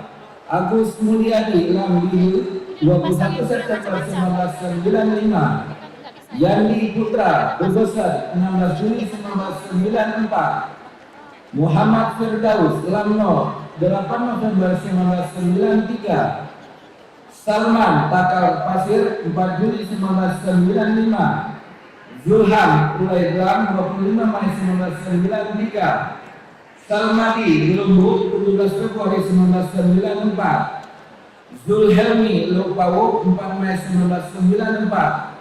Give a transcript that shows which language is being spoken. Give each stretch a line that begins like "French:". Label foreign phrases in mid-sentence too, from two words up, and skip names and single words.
Indonesian: Agus Mulyadi, Lambihu, 21 September 1995. Yandi Putra, Bebesar, 16 Juni 1994. Muhammad Firdaus, Lamno, 8 November 1993. Salman Takal Pasir, 4 Juli 1995. Zulham Ulaidram, 25 Mei 1993. Salmadi Lumbuk, 17 Februari 1994. Zulhelmi Lopawuk, 4 Mei 1994.